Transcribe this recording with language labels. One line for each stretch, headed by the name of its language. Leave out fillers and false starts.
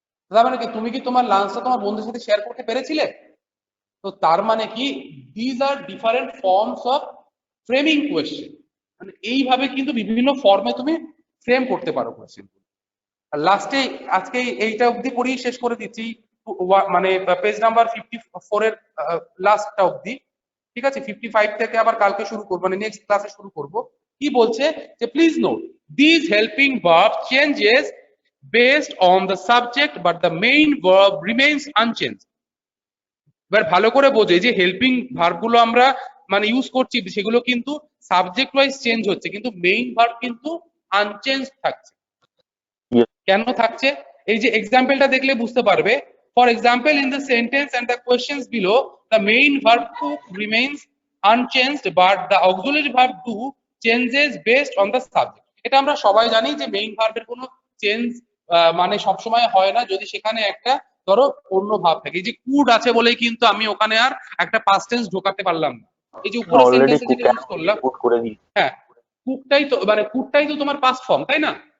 Bangla: তার মানে কি তুমি কি তোমার লাঞ্চটা তোমার বন্ধুদের সাথে শেয়ার করতে পেরেছিলে? তো তার মানে কি these are different forms of framing question, মানে এইভাবে কিন্তু বিভিন্ন ফর্মে তুমি ফ্রেম করতে পারো কোয়েশ্চেন। আর লাস্টে আজকে এইটা অবধি পড়িয়ে শেষ করে দিচ্ছি, মানে পেজ নাম্বার 54 এর লাস্টটা অবধি, ঠিক আছে? 55 থেকে আবার কালকে শুরু করবো, মানে নেক্সট ক্লাসে শুরু করব।
English: কি বলছে যে please note this helping verb changes based on the subject but the main verb remains unchanged।
Bangla: এবার ভালো করে বোঝে যে হেল্পিং ভার্ব গুলো আমরা মানে ইউজ করছি সেগুলো কিন্তু সাবজেক্ট ওয়াইজ চেঞ্জ হচ্ছে, কিন্তু মেইন ভার্ব কিন্তু আনচেঞ্জ থাকছে।
English: Yes.
Bangla: কেন থাকছে? এই যে এক্সাম্পলটা দেখলে বুঝতে পারবে।
English: For example, in the sentence and the questions below the main verb cook remains unchanged but the auxiliary verb do changes based on the subject।
Bangla: এটা আমরা সবাই জানি যে মেইন ভার্বের কোনো চেঞ্জ মানে সবসময় হয় না যদি সেখানে একটা ধরো অন্য ভাব থাকে। এই যে কুড আছে বলেই কিন্তু আমি ওখানে আর একটা পাস্ট টেন্স ঢোকাতে পারলাম না। এই যে উপরে
English: Already
Bangla: সেন্টেন্সে যেটা ইউজ করলাম, put করে দিই। হ্যাঁ কুকটাই তো মানে কুডটাই তো তোমার পাস্ট ফর্ম, তাই না?